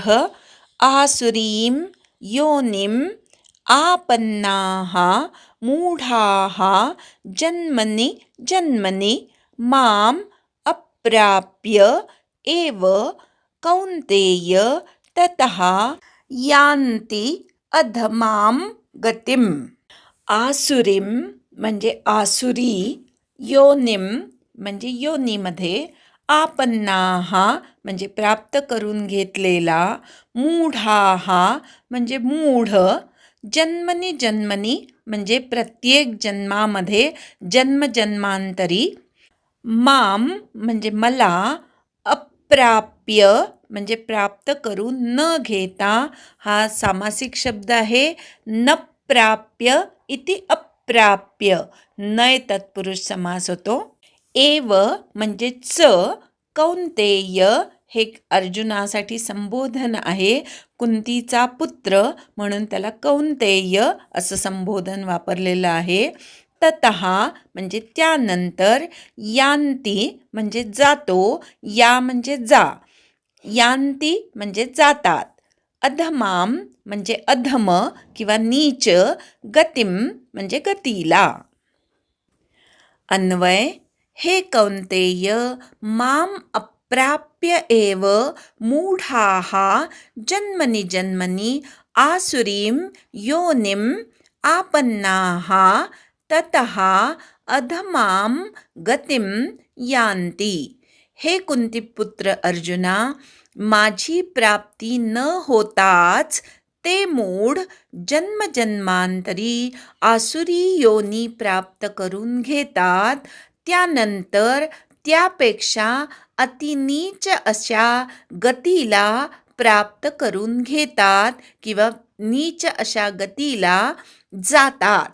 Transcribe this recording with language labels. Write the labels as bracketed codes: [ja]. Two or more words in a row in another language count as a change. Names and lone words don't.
[sa] आसुरीं योनिम् आपन्नाः मूढाः जन्मनि जन्मनि माम् अप्राप्य एव कौन्तेय ततः यान्ति अधमां गतिम्. [mr] आसुरीं म्हणजे आसुरी, योनिम म्हणजे योनीमध्ये, आपन्नाः म्हणजे प्राप्त करून घेतलेला, मूढाः म्हणजे मूढ, [sa] जन्मनी जन्मनी [mr] म्हणजे प्रत्येक जन्मामध्ये, जन्मजन्मांतरी, माम म्हणजे मला, अप्राप्य म्हणजे प्राप्त करून न घेता, हा सामासिक शब्द आहे. [sa] न प्राप्य इति अप्राप्य, [mr] नय तत्पुरुष समास होतो. एव म्हणजे च, कौन्तेय हे अर्जुनासाठी संबोधन आहे. कुंतीचा पुत्र म्हणून त्याला कौन्तेय असं संबोधन वापरलेलं आहे. ततः म्हणजे त्यानंतर, यान्ति म्हणजे जातो, या म्हणजे जा, यान्ति म्हणजे जातात, अधमाम म्हणजे अधम किंवा नीच, गतिम म्हणजे गतीला. अन्वय. [sa] हे कौन्तेय, माम अप्राप्य एव मूढाः जन्मनि जन्मनि आसुरीं योनिम् आपन्नाः ततः अधमां गतिं यान्ति. [mr] हे कुंतीपुत्र अर्जुना, माझी प्राप्ती न होताच ते मूढ जन्मजन्मांतरी आसुरी योनी प्राप्त करून घेतात. त्यानंतर त्यापेक्षा अतिनीच अशा गतीला प्राप्त करून घेतात किंवा नीच अशा गतीला जातात.